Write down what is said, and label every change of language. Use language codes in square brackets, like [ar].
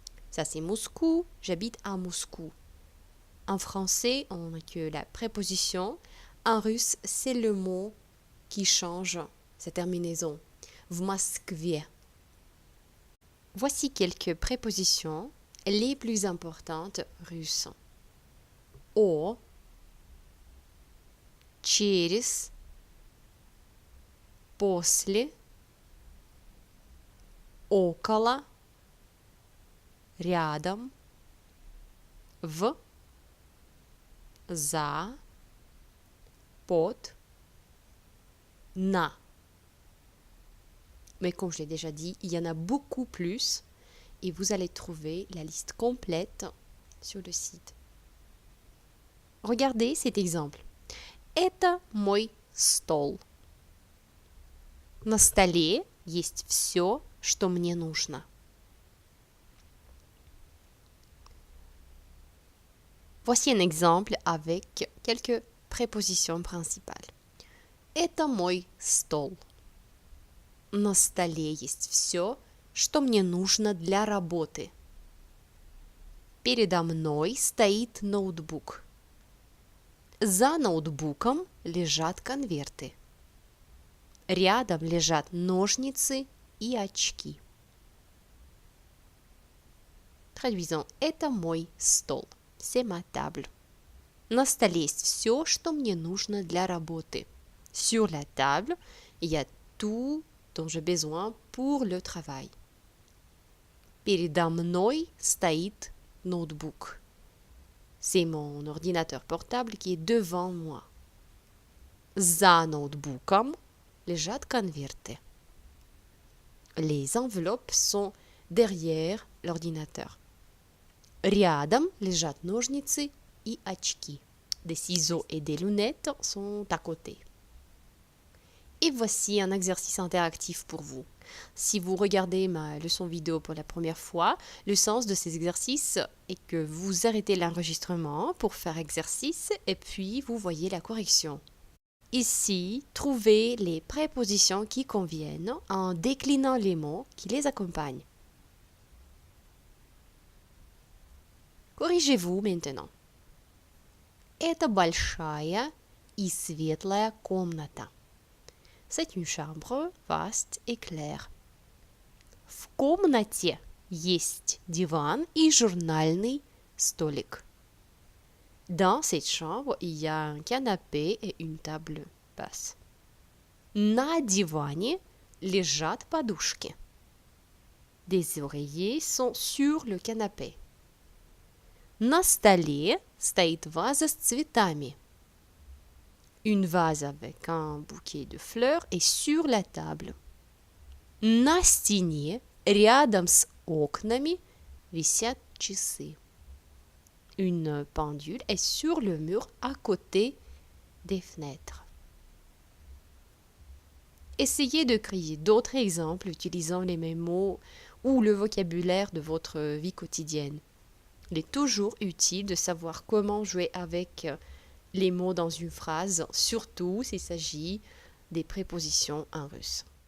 [fr] Ça c'est Moscou, j'habite à Moscou. En français, on n'a que la préposition. En russe, c'est le mot qui change sa terminaison. [ru] В Москве. [fr] Voici quelques prépositions, les plus importantes russes. [ru] О, через, после, около, рядом, в, за, под, на. [fr] Mais comme je l'ai déjà dit, il y en a beaucoup plus et vous allez trouver la liste complète sur le site. Regardez cet exemple. [ru] Это мой стол. На столе есть все, что мне нужно. [fr] Voici un exemple avec quelques prépositions principales. [ru] Это мой стол. На столе есть все, что мне нужно для работы. Передо мной стоит ноутбук. За ноутбуком лежат конверты. Рядом лежат ножницы и очки. [fr] Traduisons. [ru] Это мой стол. [fr] C'est ma table. [ru] На столе есть все, что мне нужно для работы. [fr] Sur la table, il y a tout dont j'ai besoin pour le travail. [ru] Передо мной стоит ноутбук. [fr] C'est mon ordinateur portable qui est devant moi. [ru] За ноутбуком лежат конверты. [fr] Les enveloppes sont derrière l'ordinateur. [ru] Рядом лежат ножницы и очки. [fr] Des ciseaux et des lunettes sont à côté. Et voici un exercice interactif pour vous. Si vous regardez ma leçon vidéo pour la première fois, le sens de ces exercices est que vous arrêtez l'enregistrement pour faire exercice et puis vous voyez la correction. Ici, trouvez les prépositions qui conviennent en déclinant les mots qui les accompagnent. Corrigez-vous maintenant. [ru] Это большая и светлая комната. [fr] C'est une chambre vaste et claire. [ru] В комнате есть диван и журнальный столик. [fr] Dans cette chambre, il y a un canapé et une table basse. [ru] На диване лежат подушки. [fr] Des oreillers sont sur le canapé. [ru] На столе стоит ваза с цветами. [fr] Une vase avec un bouquet de fleurs est sur la table. [ru] На стене, рядом с окнами, висят часы. [fr] Une pendule est sur le mur à côté des fenêtres. Essayez de créer d'autres exemples utilisant les mêmes mots ou le vocabulaire de votre vie quotidienne. Il est toujours utile de savoir comment jouer avec les mots dans une phrase, surtout s'il s'agit des prépositions en russe.